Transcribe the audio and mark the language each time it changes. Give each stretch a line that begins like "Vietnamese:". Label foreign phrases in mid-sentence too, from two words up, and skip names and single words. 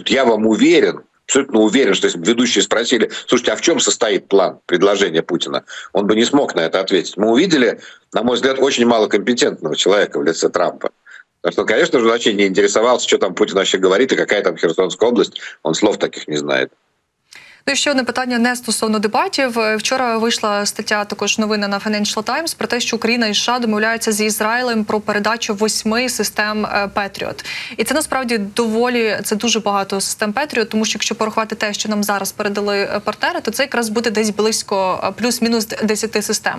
Russian: Я вам уверен, абсолютно уверен, что если бы ведущие спросили, слушайте, а в чем состоит план предложения Путина, он бы не смог на это ответить. Мы увидели, на мой взгляд, очень малокомпетентного человека в лице Трампа. Потому что, конечно же, он вообще не интересовался, что там Путин вообще говорит и какая там Херсонская область. Он слов таких не знает.
Ukrainian: Ну і ще одне питання не стосовно дебатів. Вчора вийшла стаття, також новина на Financial Times, про те, що Україна і США домовляються з Ізраїлем про передачу 8 систем Patriot. І це насправді це дуже багато систем Patriot, тому що якщо порахувати те, що нам зараз передали партнери, то це якраз буде десь близько плюс-мінус 10 систем.